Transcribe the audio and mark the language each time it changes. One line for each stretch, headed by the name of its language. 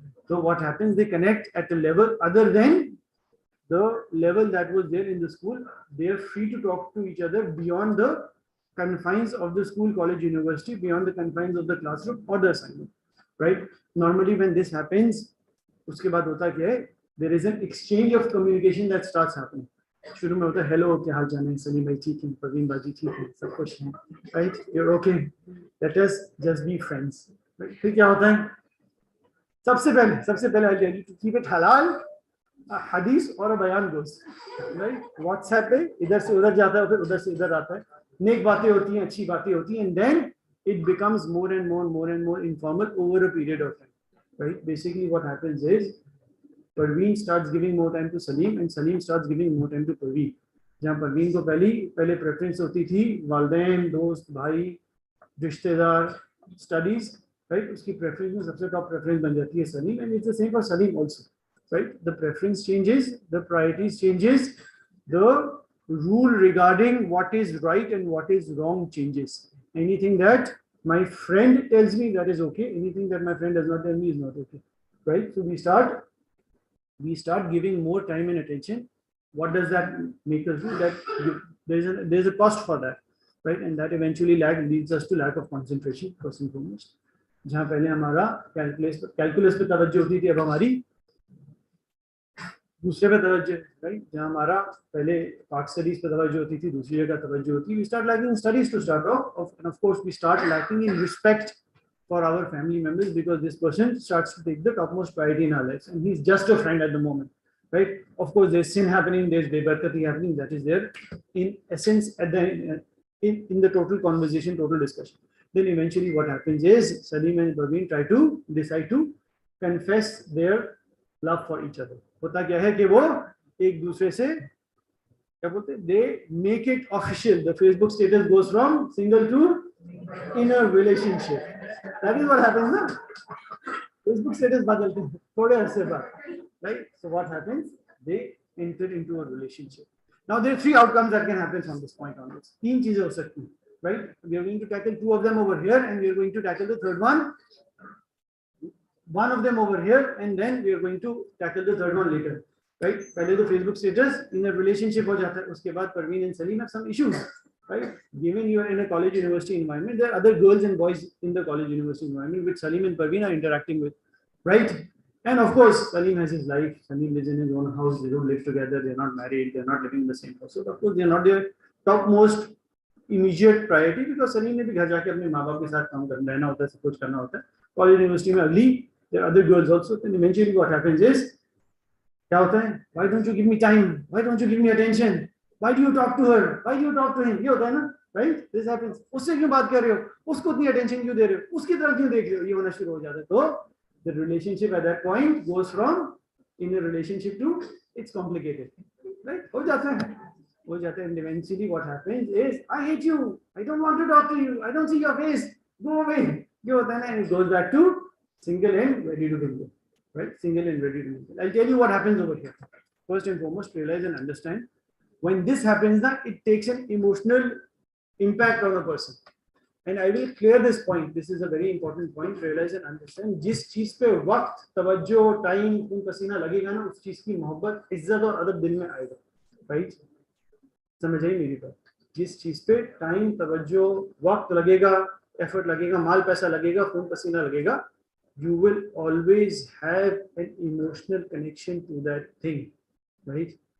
English: So what happens, they connect at a level other than the level that was there in the school. They are free to talk to each other beyond the confines of the school, college, university, beyond the confines of the classroom or the assignment, right? Normally when this happens,
Hindi: उसके बाद होता क्या है,
English: there is an exchange of communication that starts happening.
Hindi: शुरू में होता है hello क्या हाल चाल है, सलीम भाई ठीक है, प्रवीण बाजी ठीक है, सब खुश हैं, right,
English: you're okay, let us just be friends,
Hindi: right? फिर क्या होता है, सबसे पहले
English: I'll tell you to keep it halal,
Hindi: हदीस और बयान गोस, राइट, व्हाट्सएप पे इधर से उधर जाता है, फिर उधर से इधर आता है, नेक बातें होती हैं, अच्छी बातें होती हैं,
English: and then it becomes more and more informal over a period of time,
Hindi: right?
English: Basically what happens is Parveen starts giving more time to Salim and Salim starts giving more time to Parveen.
Hindi: जहाँ परवीन को पहले preference होती थी वालिदैन, दोस्त, भाई, रिश्तेदार, studies, right, उसकी प्रेफरेंस में सबसे टॉप प्रेफरेंस बन जाती है Salim,
English: and it's the same for Salim also,
Hindi: right.
English: The preference changes, the priorities changes, the rule regarding what is right and what is wrong changes. Anything that my friend tells me, that is okay. Anything that my friend does not tell me is not okay, right? So we start giving more time and attention. What does that make us do? That there's a cost for that, right? And that eventually leads us to lack of concentration, first and foremost.
Hindi: जहाँ पहले हमारा calculus पे तवज्जो होती थी, अब हमारी दूसरे पे तवज्जो, राइट. जहाँ हमारा पहले पाक स्टडीज पे तवज्जो होती थी, दूसरी जगह तवज्जो होती है.
English: We start lacking in studies to start off, and of course we start lacking in respect for our family members because this person starts to take the topmost priority in our lives, and he's just a friend at the moment, right? Of course there's sin happening, there's bebarkati happening, that is there in essence at the in the total conversation, total discussion. Then eventually what happens is Salim and Parveen decide to confess their love for each other.
Hindi: होता क्या है कि वो एक दूसरे से क्या बोलते हैं,
English: they make it official. The Facebook status goes from single to in a relationship. That is what happens ना.
Hindi: Facebook status बदलते हैं थोड़े अरसे बाद, right?
English: So what happens? They enter into a relationship. Now there are three outcomes that can happen from this point onwards. तीन चीजें हो सकती हैं, right? We are going to tackle two of them over here, and we are going to tackle the third one of them over here, and then we are going to tackle the third one later, right?
Hindi: पहले तो
English: Facebook status in a relationship
Hindi: हो जाता है, उसके बाद
English: Parveen and Salim have some issues, right? Given you are in a college university environment, there are other girls and boys in the college university environment which Salim and Parveen are interacting with, right? And of course Salim has his life. Salim lives in his own house. They don't live together. They're not married. They're not living in the same house. So of course they're not their topmost immediate priority because
Hindi: Salim ने भी घर जाके अपने माँ बाप के साथ काम करना रहना होता है, सब कुछ करना होता है.
English: College university
Hindi: में अगली
English: there are other girls also. Then eventually what happens is
Hindi: क्या होता है,
English: why don't you give me time, why don't you give me attention, why do you talk to her, why do you talk to him,
Hindi: ये होता है ना,
English: right? This happens.
Hindi: उससे क्यों बात कर रहे हो, उसको इतनी attention क्यों दे रहे हो, उसकी तरफ क्यों देख रहे हो, ये होना शुरू हो जाता है.
English: तो the relationship at that point goes from in a relationship to it's complicated, right?
Hindi: हो जाता है.
English: And eventually what happens is I hate you, I don't want to talk to you, I don't see your face, go away,
Hindi: ये होता है ना,
English: and it goes back to single and ready to mingle, right? Single and ready to mingle. I'll tell you what happens over here. First and foremost, realize and understand when this happens that it takes an emotional impact on a person. And I will clear this point. This is a very important point. Realize and understand.
Hindi: जिस चीज पे वक्त, तवज्जो, time, खून पसीना लगेगा ना, उस चीज की मोहब्बत, इज्जत और अदब दिल में आएगा, right? समझ आई मेरी बात? जिस चीज पे टाइम, तवज्जो, वक्त लगेगा, एफर्ट लगेगा, माल पैसा लगेगा, खून पसीना लगेगा,
English: you will always have an emotional connection to that thing,
Hindi: right?